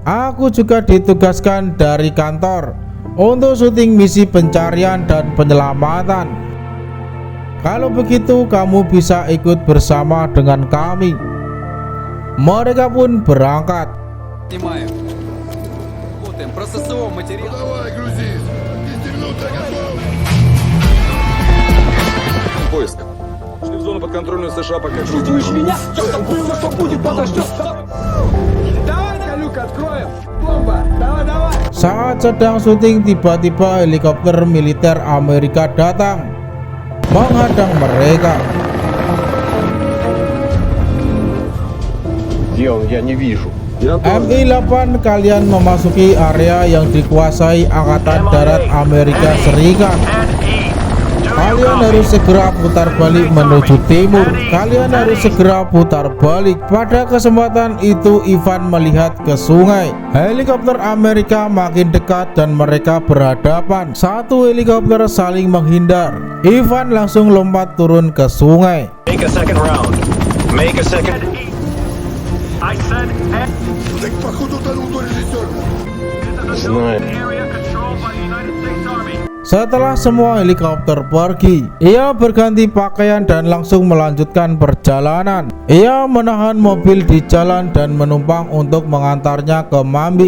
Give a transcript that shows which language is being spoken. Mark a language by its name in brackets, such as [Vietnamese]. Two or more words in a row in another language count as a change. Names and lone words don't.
[Indonesian] Aku juga ditugaskan dari kantor untuk syuting misi pencarian dan penyelamatan. Kalau begitu kamu bisa ikut bersama dengan kami. Mereka pun berangkat. [Russian] работаем, про ССО материал. Давай, грузись! 10 минут, я готов! Поиск. Шли в зону подконтрольную США пока... Чувствуешь меня? Что было, что будет, подождет. Давай, люк откроем. Бомба, давай. [Indonesian] Saat sedang syuting, tiba-tiba helikopter militer Amerika datang menghadang mereka. [Russian] Где он? Я не вижу. [Indonesian] Mi-8, kalian memasuki area yang dikuasai Angkatan Darat Amerika Serikat. Kalian harus segera putar balik menuju timur. Kalian harus segera putar balik. Pada kesempatan itu Ivan melihat ke sungai. Helikopter Amerika makin dekat dan mereka berhadapan. Satu helikopter saling menghindar. Ivan langsung lompat turun ke sungai. [English] Make a second round. Make a second. I said [Russian] Так походу утонул то режиссер. Знаю. [English] area controlled by the United States Army. [Indonesian] Setelah semua helikopter pergi, ia berganti pakaian dan langsung melanjutkan perjalanan. Ia menahan mobil di jalan dan menumpang untuk mengantarnya ke Manbij.